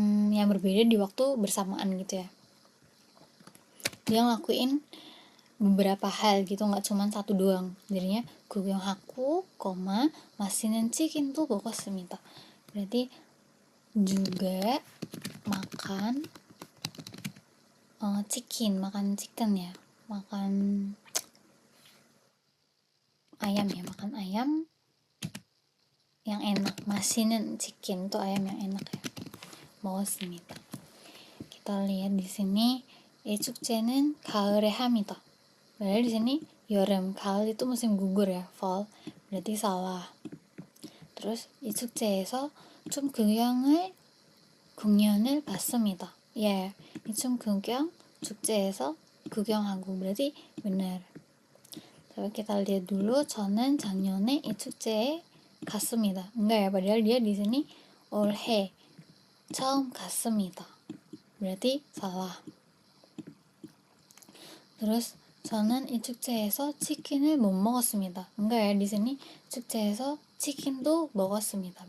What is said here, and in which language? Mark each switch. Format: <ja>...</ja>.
<id>yang berbeda di waktu bersamaan gitu ya. Dia ngelakuin beberapa hal gitu, nggak cuma satu doang. Jadinya</id> <ko>구경하고, 맛있는 치킨도 먹었습니다.</ko> <id>berarti juga makan makan chicken ya, makan ayam ya, makan ayam yang enak.</id> <ko>맛있는</ko> <id>chicken itu ayam yang enak ya.</id> <ko>먹었습니다.</ko> <id>Kita lihat di sini</id> <ko>이 축제는 가을에 합니다.</ko> <id>Berarti di sini 여름, 가을 itu musim gugur ya, fall. berarti salah.</id> <ko>terus 이 축제에서 춤 공연을 봤습니다. 예, 이 춤 구경 축제에서 구경하고</ko> <id>berarti benar. Coba kita lihat dulu.</id> <ko>저는 작년에 이 축제에 갔습니다.</ko> <id>Enggak ya, padahal dia di sini</id> <ko>올해 처음 갔습니다.</ko> <id>berarti salah.</id> <ko>terus 저는 이 축제에서 치킨을 못 먹었습니다.</ko> <id>enggak ya, di sini</id> <ko>축제에서 치킨도 먹었습니다.</ko>